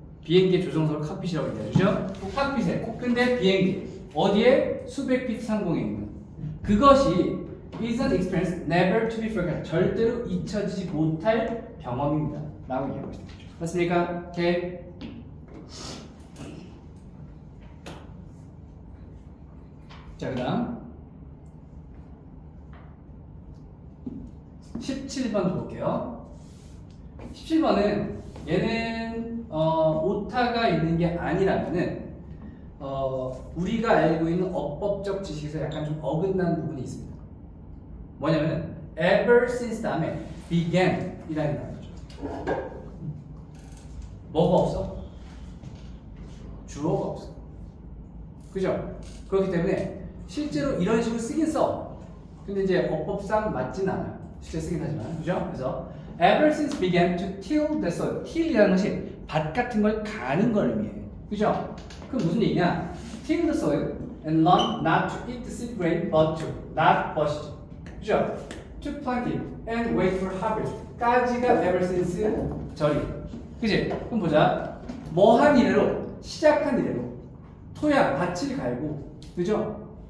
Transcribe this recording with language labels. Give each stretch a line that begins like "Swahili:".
Korean: 비행기 조종석을 칵핏이라고 얘기하죠. 그 칵핏에. 근데 비행기. 어디에? 수백 피트 상공에 있는. 그것이
English: is an experience never to be forgotten.
Korean: 절대로 잊혀지지 못할 경험입니다. 라고 얘기하고 있습니다. 맞습니까? 오케이. 자, 그 다음 17번 볼게요. 17번은 얘는 오타가 있는 게 아니라면은 우리가 알고 있는 어법적 지식에서 약간 좀 어긋난 부분이 있습니다. 뭐냐면은 ever since 다음에 began 이라는 단어죠. 뭐가 없어? 주어가 없어. 그죠? 그렇기 때문에 실제로 이런 식으로 쓰긴 써. 근데 이제 어법상 맞진 않아요. 실제 쓰긴 하지만. 그죠? 그래서
English: ever since began to till the soil.
Korean: till이라는 것이 밭 같은 걸 가는 걸 의미해. 그죠? 그럼 무슨 얘기냐?
English: till the soil and learn not to eat the seed grain but to.
Korean: not but이죠. 그죠?
English: to plant it and wait for harvest.
Korean: 까지가 ever since 절이. 그지? 그럼 보자. 뭐한 이래로, 시작한 이래로 토양, 밭을 갈고, 그죠?